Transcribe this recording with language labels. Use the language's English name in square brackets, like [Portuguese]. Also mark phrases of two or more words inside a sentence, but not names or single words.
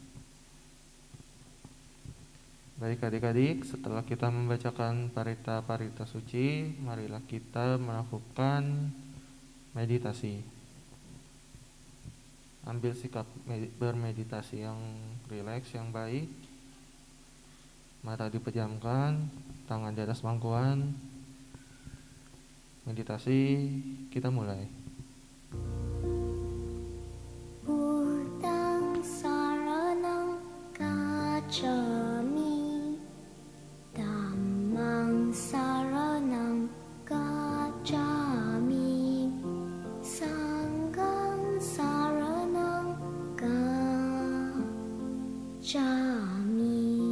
[Indonesian] Baik adik-adik, setelah kita membacakan parita-parita suci, marilah kita melakukan meditasi. Ambil sikap bermeditasi yang rileks, yang baik. Mata dipejamkan, tangan di atas pangkuan. Meditasi, kita mulai. [Pali] Buddhang saranang gacchami, Dhammang saranang gacchami, Sanghang saranang gacchami.